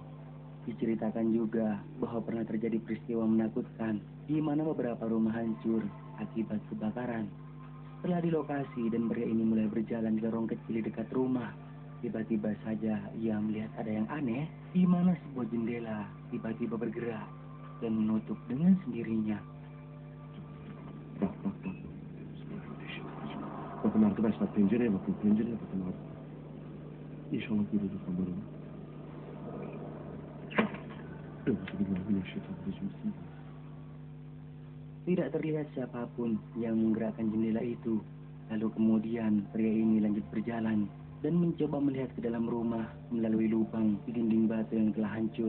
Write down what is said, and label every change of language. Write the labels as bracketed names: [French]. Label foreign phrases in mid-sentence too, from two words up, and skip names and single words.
[Indonesian] Diceritakan juga bahwa pernah terjadi peristiwa menakutkan di mana beberapa rumah hancur akibat kebakaran. Setelah di lokasi dan pria ini mulai berjalan di lorong kecil di dekat rumah, tiba-tiba saja ia melihat ada yang aneh, di mana sebuah jendela tiba-tiba bergerak dan menutup dengan sendirinya. [Turkish] Bakın arkadaşlar pencereye bakın abi. İnşallah görürüz onları. [Arabic] Bismillahirrahmanirrahim. [Indonesian] Tidak terlihat siapapun yang menggerakkan jendela itu. Lalu kemudian pria ini lanjut berjalan dan mencoba melihat ke dalam rumah melalui lubang di dinding batu yang telah hancur.